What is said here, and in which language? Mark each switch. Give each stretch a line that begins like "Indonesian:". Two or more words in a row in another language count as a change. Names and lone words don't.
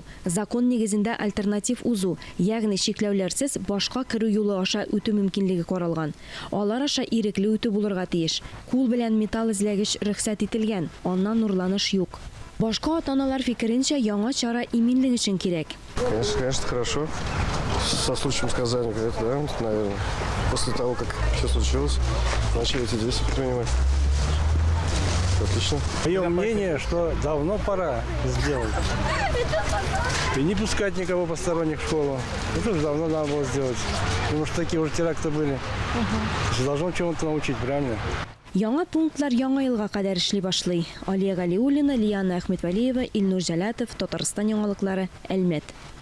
Tatar: Закон нигезендә альтернатив узу, ягъни чикләүләрсез башка керү юлы аша үтү мөмкинлеге каралган. Алар аша ирекле үтү булырга тиеш. Кул белән металл эзләгеч рөхсәт ителгән. Аннан нурланыш юк. Башка ата-аналар фикеренчә яңа чара иминлек өчен кирәк.
Russian: Конечно, хорошо. Со случаем сказания, да, наверное. После того, как все случилось, начали эти действия предпринимать. Отлично. Мое мнение, что давно пора сделать. И не пускать никого посторонних в школу. Это уже давно надо было сделать. Потому что такие уже теракты были. Должно чему-то научить, правильно?
Tatar: Яңа пунктлар яңа елга кадәр эшли башлый. Алия Галиуллина, Лияна Әхмәтвәлиева, Илнур Җәләтов, Татарстан яңалыклары, Әлмәт.